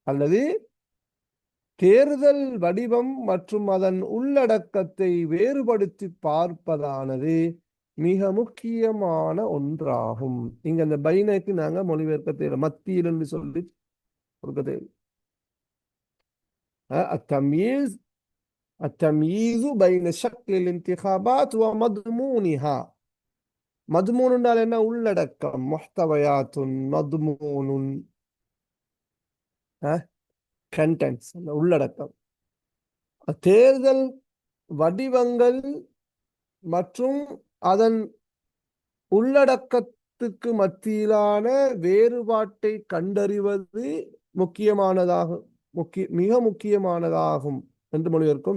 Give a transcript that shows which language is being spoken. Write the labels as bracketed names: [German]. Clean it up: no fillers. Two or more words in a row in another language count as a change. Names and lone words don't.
[Tamil] அல்லது தேர்தல் வடிவம் மற்றும் அதன் உள்ளடக்கத்தை வேறுபடுத்தி பார்ப்பதானது மிக முக்கியமான ஒன்றாகும். இங்க அந்த பைனக்கு நாங்க மொழிபெயர்க்க தேவை, மத்தியில் என்று சொல்லி கொடுக்க தேவை. [Arabic] التمييز التمييز بين شكل الانتخابات ومضمونها. [Tamil] مضمون என்றால் என்ன? உள்ளடக்கம். [Arabic] محتويات مضمون contents உள்ளடக்கம். [Tamil] தேர்தல் வடிவங்கள் மற்றும் அதன் உள்ளடக்கத்துக்கு மத்தியிலான வேறுபாட்டை கண்டறிவது மிக முக்கியமானதாகும் என்று மொழிபெயர்க்கும்.